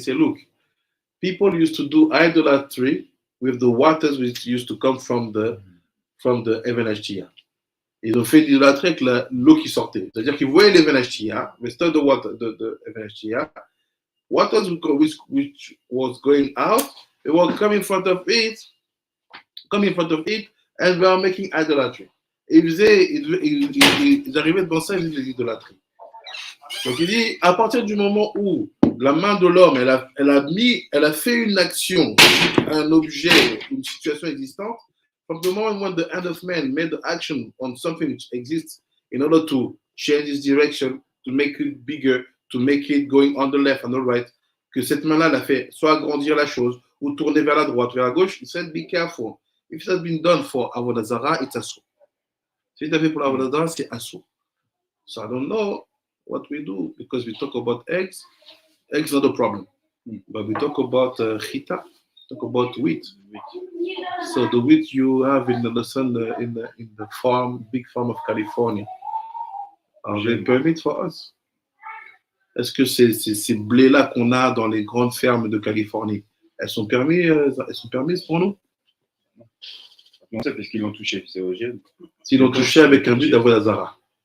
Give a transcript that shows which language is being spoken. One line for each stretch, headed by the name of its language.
French: C'est
English: look, people used to do idolatry with the waters which used to come from the Even Ashtia.
French: Ils ont fait l'idolâtrie avec l'eau qui sortait. C'est-à-dire qu'ils voyaient les
English: Venashtia, instead of water, the Venashtia, water which was going out, they were coming in front of it, and they were making idolatry.
French: Et ils arrivaient devant ça, ils faisaient l'idolâtrie. Donc il dit, à partir du moment où la main de l'homme, elle a fait une action, un objet, une situation existante,
English: from the moment when the hand of man made the action on something which exists in order to change its direction, to make it bigger, to make it going on the left and the right,
French: que cette main-là, elle a fait soit agrandir la chose, ou tourner vers la droite, vers la gauche,
English: he said, be careful. If it has been done for Avodah Zarah, it's assault.
French: Si tu as fait pour Avodah Zarah, c'est assault.
English: So I don't know what we do, because we talk about eggs. Eggs not a problem, but we talk about chita, talk about wheat. So the wheat you have in the sun in the farm, big farm of California, are they permit for us?
French: Est-ce que ces blés-là qu'on a dans les grandes fermes de Californie, elles sont permises pour nous? Non, c'est parce qu'ils l'ont touché, c'est OGM. S'ils l'ont touché avec un but d'Avodah Zarah.